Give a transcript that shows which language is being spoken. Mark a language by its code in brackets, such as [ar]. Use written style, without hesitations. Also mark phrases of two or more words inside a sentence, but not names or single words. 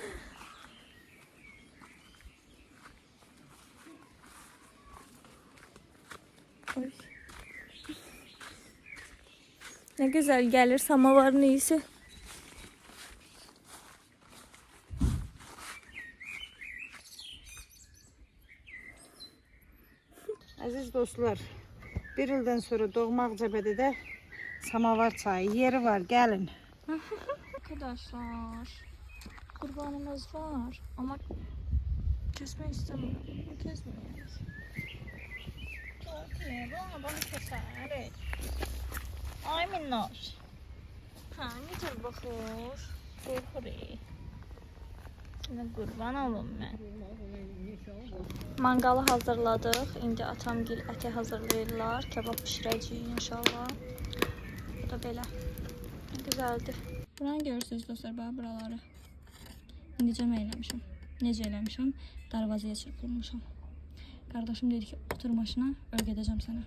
[tr] Oy. Ne güzel gelir samavarın iyisi. [az] Aziz dostlar, bir ildən sonra Doğmaqcəbədə də samavar çayı yeri var, gəlin. [tr] Arkadaşlar, kurbanımız var ama kesmek istemiyorum. Kesmiyoruz. Kesmiyor, bana keser. Ay minnoş. Ha, ne tür bakıyor? Korkuyor. Şimdi kurban olum ben. Mangalı hazırladık. [az] İndi atamgil eti hazırlayırlar. Kebab pişirəcəyik inşallah. Bu da belə. Güzeldir. Buranı görürsünüz dostlar, bax buraları. İndicə mən eləmişəm. Necə eləmişəm? Darvazaya çırpılmışam. Qardaşım dedi ki, otur maşına, örgədəcəm sənə.